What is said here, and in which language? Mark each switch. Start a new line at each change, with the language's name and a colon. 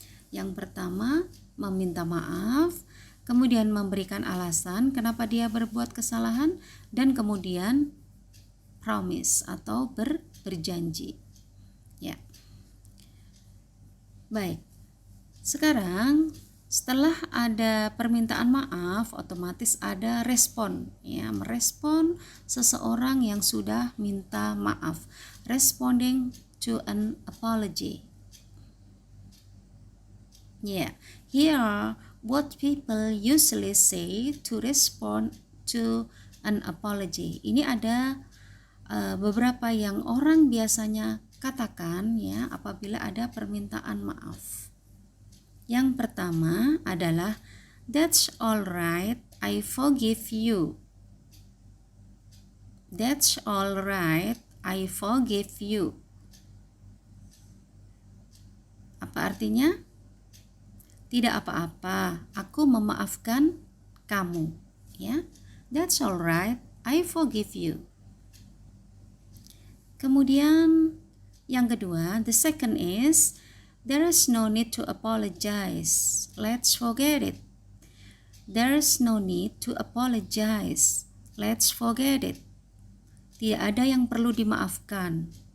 Indonesian: Yang pertama, meminta maaf, kemudian memberikan alasan kenapa dia berbuat kesalahan, dan kemudian promise atau berjanji. Ya. Baik. Sekarang setelah ada permintaan maaf, otomatis ada respon, ya, merespon seseorang yang sudah minta maaf.
English: Responding to an apology. Yeah, here are what people usually say to respond to an apology.
Indonesian: Ini ada beberapa yang orang biasanya katakan, ya, apabila ada permintaan maaf. Yang pertama adalah,
English: that's all right, I forgive you. That's all right, I forgive you.
Indonesian: Apa artinya? Tidak apa-apa, aku memaafkan kamu, ya.
English: That's all right, I forgive you.
Indonesian: Kemudian yang kedua,
English: the second is, there is no need to apologize. Let's forget it. There is no need to apologize. Let's forget it.
Indonesian: Tidak ada yang perlu dimaafkan.